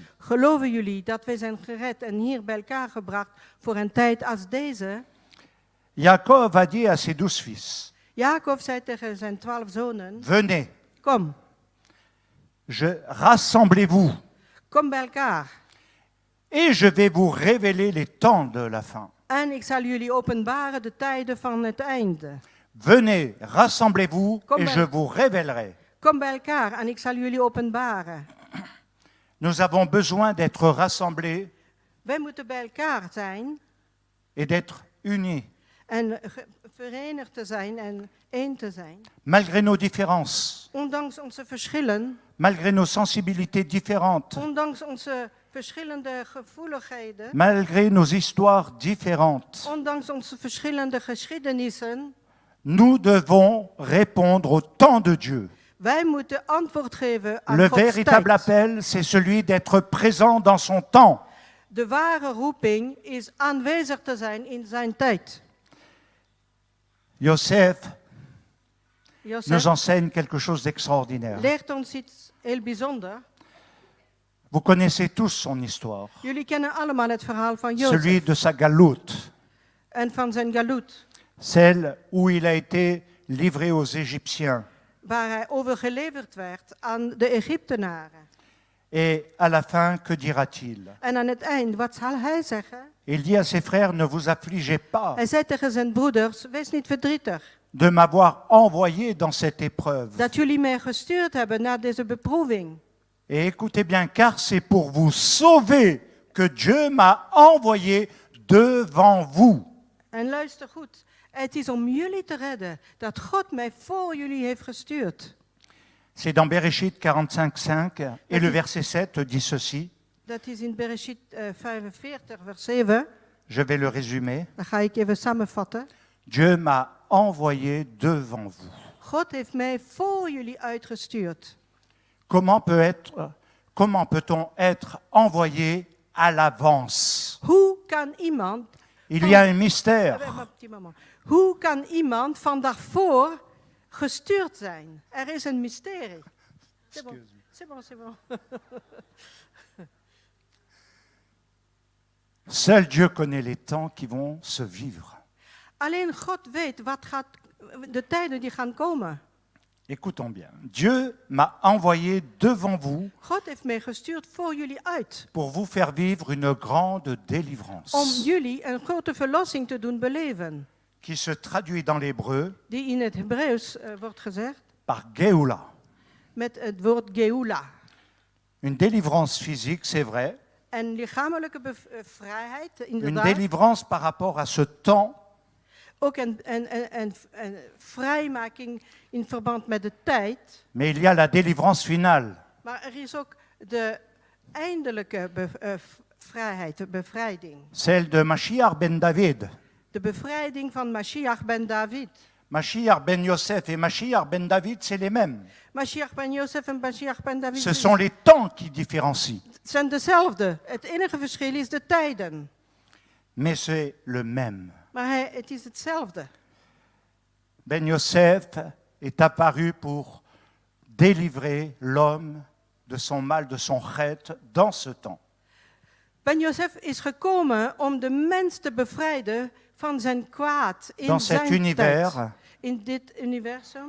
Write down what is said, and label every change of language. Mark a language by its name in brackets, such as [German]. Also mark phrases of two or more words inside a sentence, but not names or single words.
[Dutch] Geloven jullie dat wij zijn gered en hier bij elkaar gebracht voor een tijd als deze? [French] Jacob a dit à ses 12 fils, [Dutch] Jacob zei tegen zijn 12 zonen, [French] venez, [Dutch] kom, [French] rassemblez-vous [Dutch] kom bij elkaar. [French] et je vais vous révéler les temps de la fin. [Dutch] En ik zal jullie openbaren de tijden van het einde. [French] Venez, rassemblez-vous Comme et [Dutch] ben- [French] je vous révélerai. [Dutch] Kom bij elkaar en ik zal jullie openbaren. [French] Nous avons besoin d'être rassemblés [Dutch] Wij moeten bij elkaar zijn [French] et d'être unis, [Dutch] en verenigd te zijn en één te zijn. [French] malgré nos différences, [Dutch] Ondanks onze verschillen, [French] malgré nos sensibilités différentes, [Dutch] ondanks onze verschillende gevoeligheden, [French] malgré nos histoires différentes. [Dutch] ondanks onze verschillende geschiedenissen, [French] Nous devons répondre au temps de Dieu. [Dutch] wij moeten antwoord geven aan [French] Le [Dutch] Gods [French] véritable [Dutch] tijd. [French] appel, c'est celui d'être présent dans son temps. [Dutch] De ware roeping is aanwezig te zijn in zijn tijd. [French] Joseph nous [Dutch] Jozef [French] enseigne quelque chose d'extraordinaire. [Dutch] leert ons iets heel bijzonders. [French] Vous connaissez tous son histoire, [Dutch] Jullie kennen allemaal het verhaal van Jozef [French] celui de sa galoute, [Dutch] en van zijn galoet, [French] celle où il a été livré aux Égyptiens. [Dutch] waar hij overgeleverd werd aan de Egyptenaren. [French] Et à la fin, que dira-t-il? [Dutch] En aan het eind, wat zal hij zeggen? [French] Il dit à ses frères, ne vous affligez pas [Dutch] Hij zei tegen zijn broeders, wees niet verdrietig [French] de m'avoir envoyé dans cette épreuve. [Dutch] dat jullie mij gestuurd hebben naar deze beproeving. [French] Et écoutez bien, car c'est pour vous sauver que Dieu m'a envoyé devant vous. [Dutch] En luister goed, het is om jullie te redden dat God mij voor jullie heeft gestuurd. [French] C'est dans Bereshit 45:5 et le verset 7 dit ceci. [Dutch] Dat is in Bereshit 45, vers 7. [French] Je vais le résumer. [Dutch] Dat ga ik even samenvatten. [French] Dieu m'a envoyé devant vous. [Dutch] God heeft mij voor jullie uitgestuurd. [French] Comment peut-on être envoyé à l'avance? [Dutch] Hoe kan iemand... [French] Il y a un mystère. [Dutch] Hoe kan iemand van daarvoor gestuurd zijn? Er is een mysterie. [French] C'est bon, c'est bon, c'est bon. Seul Dieu connaît les temps qui vont se vivre. [Dutch] Alleen God weet de tijden die gaan komen. [French] Écoutons bien. Dieu m'a envoyé devant vous [Dutch] God heeft mij gestuurd voor jullie uit. [French] pour vous faire vivre une grande délivrance [Dutch] Om jullie een grote verlossing te doen beleven. [French] qui se traduit dans l'hébreu [Dutch] Die in het Hebreeuws wordt gezegd [French] par Geoula. [Dutch] met het woord geula. [French] Une délivrance physique, c'est vrai. [Dutch] En lichamelijke vrijheid, [French] Une [Dutch] inderdaad. [French] délivrance par rapport à ce temps, [Dutch] Ook een vrijmaking in verband met de tijd. [French] mais il y a la délivrance finale. [Dutch] Maar er is ook de eindelijke vrijheid, de bevrijding. [French] Celle de Mashiach ben David. [Dutch] De bevrijding van Mashiach ben David. [French] Mashiach ben Yosef et Mashiach ben David, c'est les mêmes. [Dutch] Mashiach ben Jozef en Mashiach ben David [French] Ce sont les temps qui différencient, [Dutch] zijn dezelfde. Het enige verschil is de tijden. [French] mais c'est le même. [Dutch] Maar het is hetzelfde. [French] Ben Yosef est apparu pour délivrer l'homme de son mal, de son chet, dans ce temps. [Dutch] Ben Jozef is gekomen om de mens te bevrijden van zijn kwaad in [French] Dans cet [Dutch] zijn [French] univers, [Dutch] tijd. In dit universum.